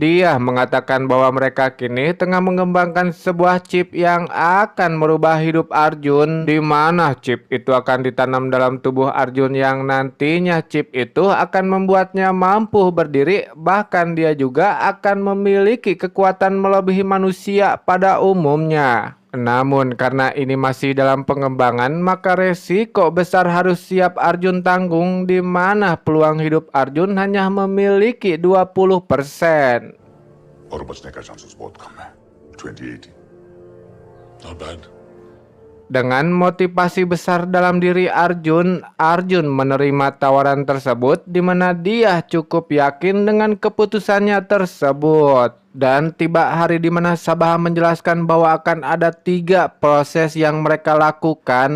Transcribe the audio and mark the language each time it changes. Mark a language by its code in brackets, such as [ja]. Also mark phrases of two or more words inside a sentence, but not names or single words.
[id] Dia mengatakan bahwa mereka kini tengah mengembangkan sebuah chip yang akan merubah hidup Arjun, di mana chip itu akan ditanam dalam tubuh Arjun yang nantinya chip itu akan membuatnya mampu berdiri, bahkan dia juga akan memiliki kekuatan melebihi manusia pada umumnya. Namun karena ini masih dalam pengembangan, maka resiko besar harus siap Arjun tanggung, di mana peluang hidup Arjun hanya memiliki 20%. [hi] और बचने का चांसेस बहुत कम है। 2080। [en] Not bad. [id] Dengan motivasi besar dalam diri Arjun, Arjun menerima tawaran tersebut, di mana dia cukup yakin dengan keputusannya tersebut. Dan tiba hari di mana Sabaha menjelaskan bahwa akan ada 3 proses yang mereka lakukan.